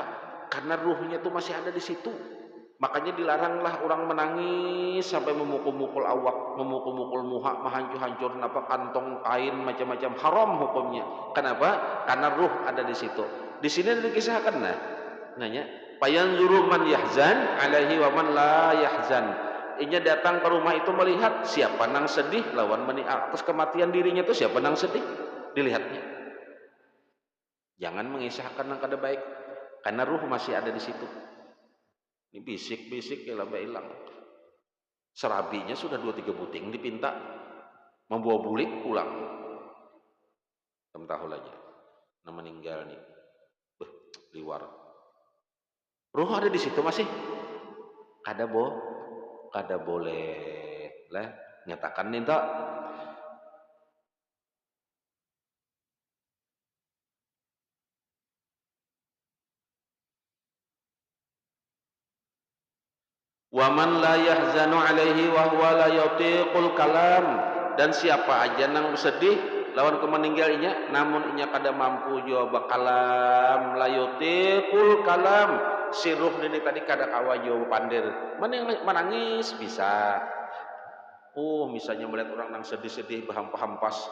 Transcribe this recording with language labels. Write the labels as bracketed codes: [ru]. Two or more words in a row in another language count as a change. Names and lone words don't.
[bjn] Karena ruhnya itu masih ada di situ. Makanya dilaranglah orang menangis sampai memukul-mukul awak, memukul-mukul muha, menghancur-hancur kantong kain macam-macam, haram hukumnya. Kenapa? Karena ruh ada di situ. Di sini dikisahkan nanya [ar] فينظر من يحزن عليه ومن لا يحزن. [bjn] Inya datang ke rumah itu melihat siapa nang sedih lawan atas kematian dirinya itu siapa nang sedih, dilihatnya. Jangan mengisahkan nang kada baik karena ruh masih ada di situ. Ini bisik-bisik ya lamba hilang. Serabinya sudah 2-3 buting dipinta membawa bulik pulang. Tahu aja. Nah meninggal nih. Liwar. Ruh ada di situ masih. Kada boleh lah nyatakan nih tak. [ar] ومن لا يحزن عليه وهو لا يطيق الكلام. [bjn] Dan siapa aja nang sedih lawan kemeninggalnya namun inya kada mampu jawab kalam, [ar] لا يطيق الكلام. [bjn] Si ruh ini tadi kada kawa jawab pandir. Menangis bisa. Misalnya melihat orang nang sedih-sedih berhampas-hampas.